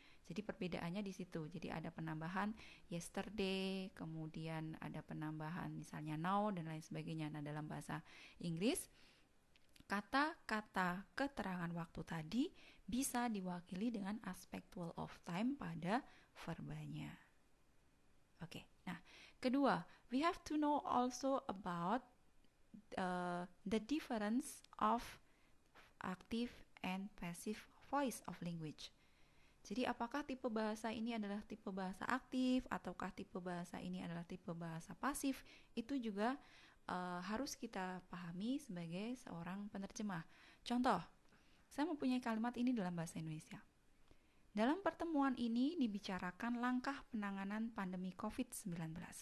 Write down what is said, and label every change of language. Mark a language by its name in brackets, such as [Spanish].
[Indonesian] Jadi perbedaannya di situ. Jadi ada penambahan yesterday, kemudian ada penambahan misalnya now dan lain sebagainya. Nah, dalam bahasa Inggris, kata-kata keterangan waktu tadi bisa diwakili dengan [English] aspectual of time [Indonesian] pada verbanya. Oke. Nah, kedua, [English] we have to know also about the difference of active and passive voice of language. [Indonesian] Jadi apakah tipe bahasa ini adalah tipe bahasa aktif ataukah tipe bahasa ini adalah tipe bahasa pasif, itu juga harus kita pahami sebagai seorang penerjemah. Contoh, saya mempunyai kalimat ini dalam bahasa Indonesia. Dalam pertemuan ini dibicarakan langkah penanganan pandemi COVID-19.